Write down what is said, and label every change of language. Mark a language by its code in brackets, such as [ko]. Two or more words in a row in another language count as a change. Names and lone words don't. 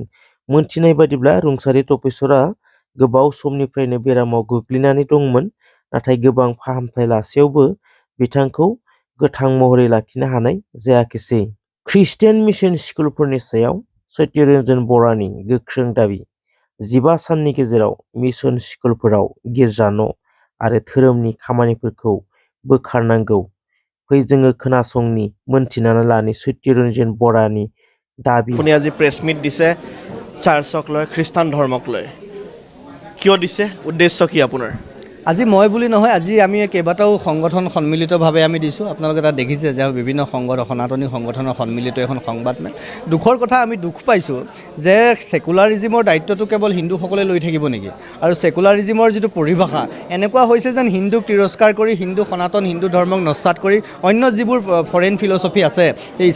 [brx] मोनथिनाय बादिब्ला रुंसारि तपेश्वरा गोबाव समनिफ्रायनो बेरामाव गोग्लैनानै दंमोन नाथाय गोबां फाहामथाय लासेयावबो बिथांखौ गोथां महरै लाखिनो हानाय जायाखिसै ख्रिस्टियान मिशन स्कुलफोरनि सायाव सत्यरन्जन बरानि गोख्रों दाबि 15 साननि गेजेराव मिशन स्कुलफोराव गिर्जा न' आरो धोरोमनि खामानिफोरखौ बोखारनांगौ फै जोङो खोनासंनि मोनथिनानै लानि सत्यरन्जन बरानि দাবী [as] আপুনি আজি প্ৰেছ মিট দিছে চাৰ্চক লৈ খ্ৰীষ্টান ধৰ্মক লৈ কিয় দিছে উদ্দেশ্য কি আপোনাৰ আজি মই বুলি নহয় আজি আমি কেইবাটাও সংগঠন সন্মিলিতভাৱে আমি দিছোঁ আপোনালোকে তাত দেখিছে যে বিভিন্ন সনাতনী সংগঠনৰ সন্মিলিত এখন সংবাদমেল দুখৰ কথা আমি দুখ পাইছোঁ যে সেকুলাৰিজিমৰ দায়িত্বটো কেৱল হিন্দুসকলে লৈ থাকিব নেকি আৰু সেকুলাৰিজিমৰ যিটো পৰিভাষা এনেকুৱা হৈছে যেন হিন্দুক তিৰস্কাৰ কৰি সনাতন হিন্দু ধৰ্মক নস্যাৎ কৰি অন্য যিবোৰ ফৰেইন ফিলচফি আছে এই